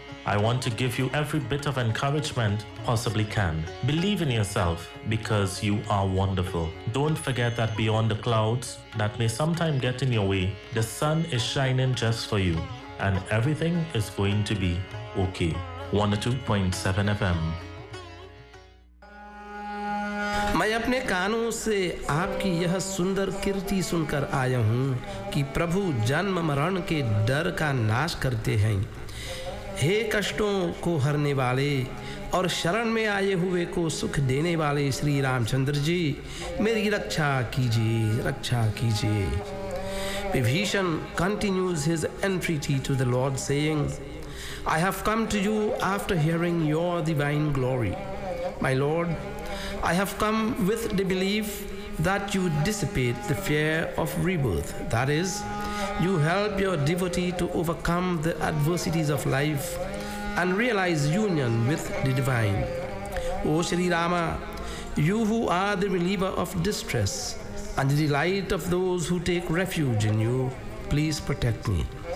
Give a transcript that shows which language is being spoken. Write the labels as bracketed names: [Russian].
[English] I want to give you every bit of encouragement possibly can. Believe in yourself because you are wonderful. Don't forget that beyond the clouds that may sometime get in your way, the sun is shining just for you and everything is going to be okay. 102.7 FM. [Hindi] मैं अपने कानों से आपकी यह सुंदर कीर्ति सुनकर आया हूँ कि प्रभु जन्म मरण के डर का नाश करते हैं। हे कष्टों को हरने वाले और शरण में आए हुए को सुख देने वाले श्री रामचंद्र जी, मेरी रक्षा कीजिए, रक्षा कीजिए। [English] Vibhishana continues his entreaty to the lord saying, I have come to you after hearing your divine glory. My lord, I have come with the belief that you dissipate the fear of rebirth. That is, you help your devotee to overcome the adversities of life and realize union with the divine. O Shri Rama, you who are the reliever of distress and the delight of those who take refuge in you, please protect me.